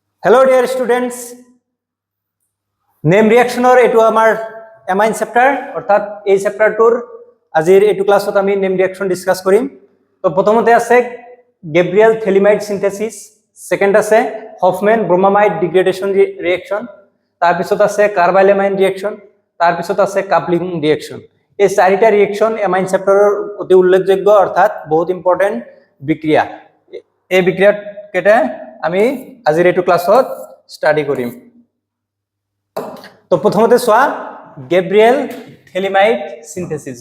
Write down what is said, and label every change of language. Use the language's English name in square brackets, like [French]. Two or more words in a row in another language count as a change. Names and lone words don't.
[English] Hello dear students, name reaction [Assamese] ৰ এইটো আমাৰ [English] amine chapter [Assamese] অৰ্থাৎ এই chapter টোৰ আজিৰ এইটো class ত আমি [English] name reaction discuss [Assamese] korim. তো প্ৰথমতে আছে Gabriel Thelimite synthesis, second ase [English] Hoffman bromamide degradation reaction, [Assamese] তাৰ পিছত আছে [English] carbylamine reaction, [Assamese] তাৰ পিছত আছে [English] coupling reaction. [Assamese] এই চাৰিটা ৰিয়েকচন [English] amine chapter [Assamese] অতি উল্লেখযোগ্য অৰ্থাৎ বহুত ইম্পৰ্টেন্ট বিক্ৰিয়া। এই বিক্ৰিয়া কেটা আমি আজিৰ এইটো ক্লাছত ষ্টাডি কৰিম। তো প্ৰথমতে চোৱা গেব্ৰিয়েল থেলিমাইট সিনথেসিস।